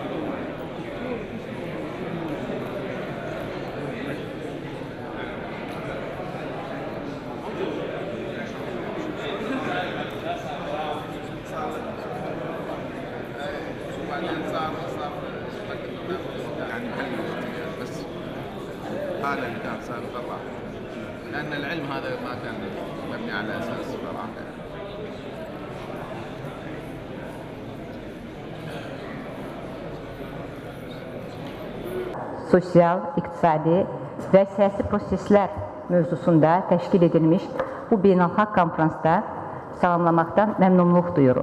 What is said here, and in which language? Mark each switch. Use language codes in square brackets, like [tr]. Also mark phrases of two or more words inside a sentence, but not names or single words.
[ar] وبعدين صار يعني محل بس هذا اللي كان صار طلع لأن العلم هذا ما كان مبني على أساس صراحة. [az] Sosial, iqtisadi və siyasi proseslər mövzusunda təşkil edilmiş bu beynəlxalq konferansda salamlamaqdan məmnunluq duyuruq.